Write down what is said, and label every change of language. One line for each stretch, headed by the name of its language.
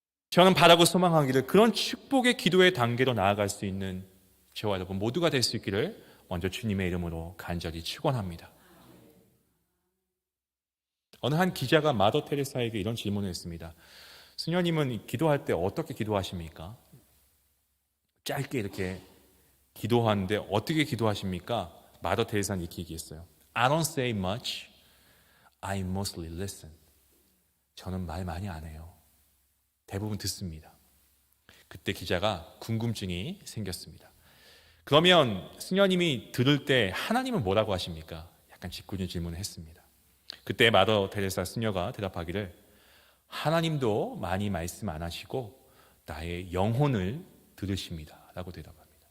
Korean: 저는 바라고 소망하기를 그런 축복의 기도의 단계로 나아갈 수 있는 저와 여러분 모두가 될 수 있기를 먼저 주님의 이름으로 간절히 축원합니다. 어느 한 기자가 마더 테레사에게 이런 질문을 했습니다. 수녀님은 기도할 때 어떻게 기도하십니까? 짧게 이렇게 기도하는데 어떻게 기도하십니까? 마더 테레사는 이렇게 얘기했어요.
English: I don't say much, I mostly listen.
Korean: 저는 말 많이 안 해요. 대부분 듣습니다. 그때 기자가 궁금증이 생겼습니다. 그러면 수녀님이 들을 때 하나님은 뭐라고 하십니까? 약간 짓궂은 질문을 했습니다. 그때 마더 테레사 수녀가 대답하기를 하나님도 많이 말씀 안 하시고 나의 영혼을 들으십니다 라고 대답합니다.